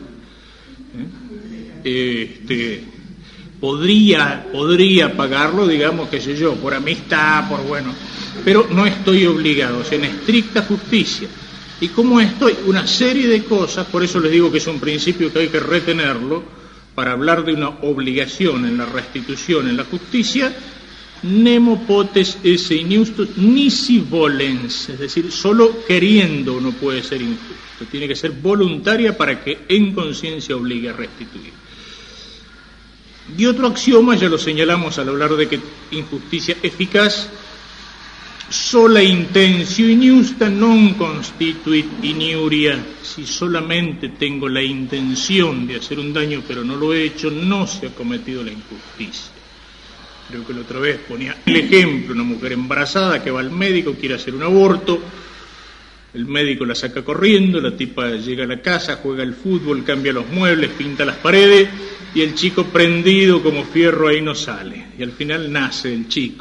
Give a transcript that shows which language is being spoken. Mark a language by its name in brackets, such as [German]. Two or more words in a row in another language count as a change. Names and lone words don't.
[Spanish] Podría pagarlo, digamos, qué sé yo, por amistad, por bueno, pero no estoy obligado, o sea, en estricta justicia. Y como estoy, una serie de cosas, por eso les digo que es un principio que hay que retenerlo, para hablar de una obligación en la restitución, en la justicia, [Latin] nemo potes esse injustus nisi volens, [Spanish] es decir, solo queriendo no puede ser injusto, tiene que ser voluntaria para que en conciencia obligue a restituir. Y otro axioma, ya lo señalamos al hablar de que injusticia eficaz, [Latin] sola intentio injusta non constituit iniuria. [Spanish] Si solamente tengo la intención de hacer un daño pero no lo he hecho, no se ha cometido la injusticia. Creo que la otra vez ponía el ejemplo, una mujer embarazada que va al médico, quiere hacer un aborto, el médico la saca corriendo, la tipa llega a la casa, juega al fútbol, cambia los muebles, pinta las paredes, y el chico prendido como fierro ahí no sale, y al final nace el chico.